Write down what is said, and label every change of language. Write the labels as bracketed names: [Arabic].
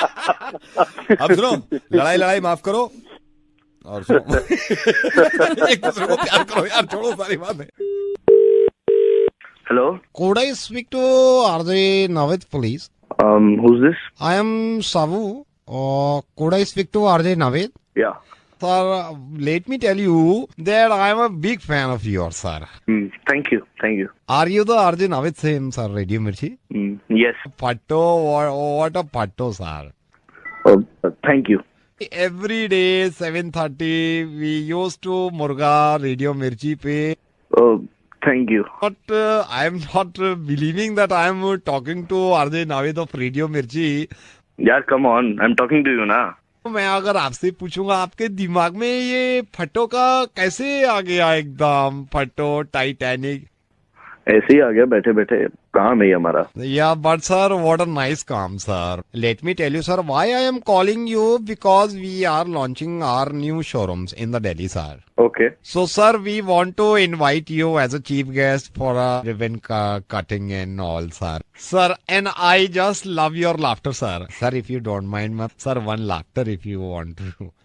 [Hindi] अब सुनो, लड़ाई माफ करो और सुनो। एक दूसरे को प्यार करो यार, छोड़ो सारी बातें। [English] Hello? Could I speak to RJ Navid, please? Who's this? I am Savu. Could I speak to RJ Navid? Yeah. Sir, let me tell you that I am a big fan of yours, sir. Thank you. Are you the RJ Navid same, sir, Radio Mirchi? Yes. Patto, what a patto, sir. Thank you. Every day 7:30 we used to Murga Radio Mirchi pe. Thank you. But I am not believing that I am talking to RJ Navid of Radio Mirchi. यार come on, I'm talking to you ना। [Hindi] मैं अगर आपसे पूछूंगा, आपके दिमाग में ये फटो का कैसे आ गया? एकदम फटो टाइटैनिक ऐसे ही आ गया बैठे बैठे, काम है हमारा। [English] Yeah, but sir, what a nice काम, sir. Let me tell you, sir, why I am calling you, because we are launching our new showrooms in the Delhi, sir. Okay. So, sir, we want to invite you as a chief guest for a ribbon cutting and all, sir. Sir, and I just love your laughter, sir. Sir, if you don't mind, sir, one laughter if you want to.